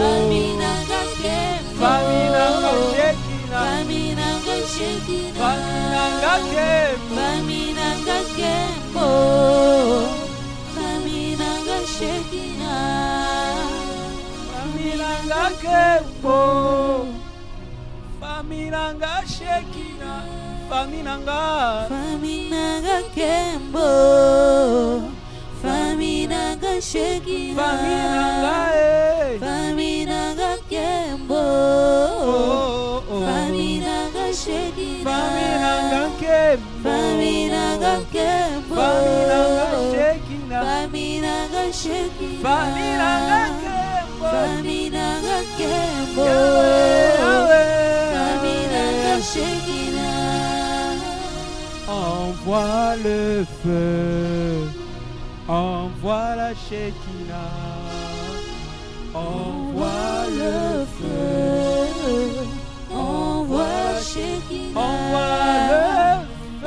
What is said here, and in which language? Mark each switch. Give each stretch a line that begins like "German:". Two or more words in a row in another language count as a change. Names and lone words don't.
Lingala: Faminanga Kembo. Faminanga Shekinah, Faminanga Shekinah. Faminanga Kembo, Faminanga Kembo. Faminanga Shekinah. Faminanga Kembo. Famille nanga Shekina. Famille nanga. Famille nanga Kembo. Famille nanga Shekina. Famille nanga. Famille nanga Kembo. Oh, oh. Famille nanga Shekina. Famille nanga Kembo. Famille nanga Kembo. Famille nanga Shekina. Famille nanga Shekina. Famille nanga Kembo. Famille nanga Kembo. Yahweh, Yahweh. Famille nanga Shekina.
French: Envoie le feu, envoie la Shekinah, envoie le feu, Envoie Shekinah. envoie le feu,